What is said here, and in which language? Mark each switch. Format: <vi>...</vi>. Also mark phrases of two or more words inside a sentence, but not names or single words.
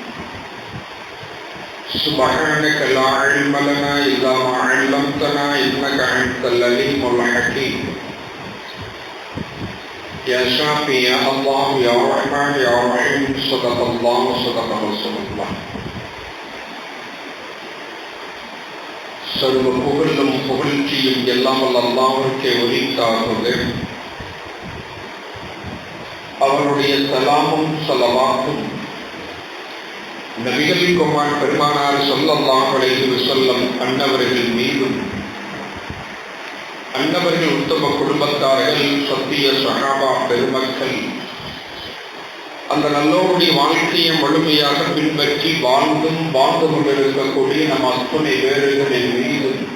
<ar>سبحانك لا علم لنا إلا ما علمتنا إنك أنت العليم الحكيم. يا شافي يا الله يا رحمن يا رحيم، صدق الله وصدق رسول الله.</ar> <ta>சர்வ புகழும் புகழ்ச்சியும் எல்லாம் அல்லாஹ்வுக்கே உரித்தாகுக. அவருடைய சலாமும் ஸலவாத்தும் நபிகள் குமார் பெருமானார்</ta> <ar>صلى الله عليه وسلم</ar> <ta>அன்னவர்கள் மீதும், அன்னவர்கள் உத்தம குடும்பத்தார்கள், சத்திய சஹாபா பெருமக்கள், அந்த நல்லோருடைய வாழ்க்கையை முழுமையாக பின்பற்றி வாழ்ந்து கொண்டிருக்கக்கூடிய நம் அத்துணை பேர்களின் மீது</ta>